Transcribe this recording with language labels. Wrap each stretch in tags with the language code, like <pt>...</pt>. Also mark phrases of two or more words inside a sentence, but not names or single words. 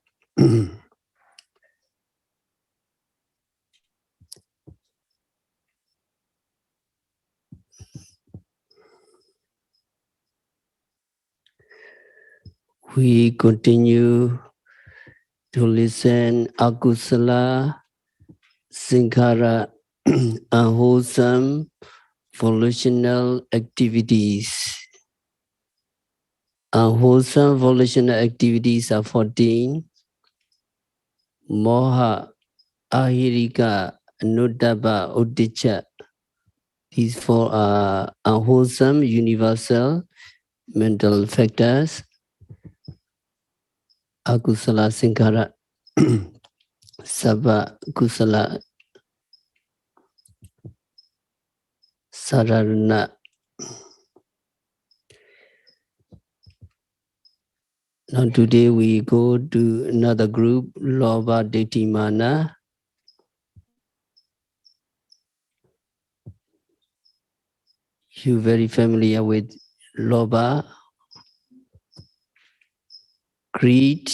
<en>We continue to listen</en> <pi>akusala, sankhara,</pi> <en>unwholesome, volitional activities. Unwholesome volitional activities are 14.</en> <pi>Moha, ahirika, anuttapa, uddhacca.</pi> <en>These four are unwholesome, universal mental factors.</en> <pi>Akusala sankhara, sabba kusala sararana.</pi> <en>Now today we go to another group,</en> <pi>Lobha Ditthi Mana.</pi> <en>You're very familiar with Lobha, greed.</en>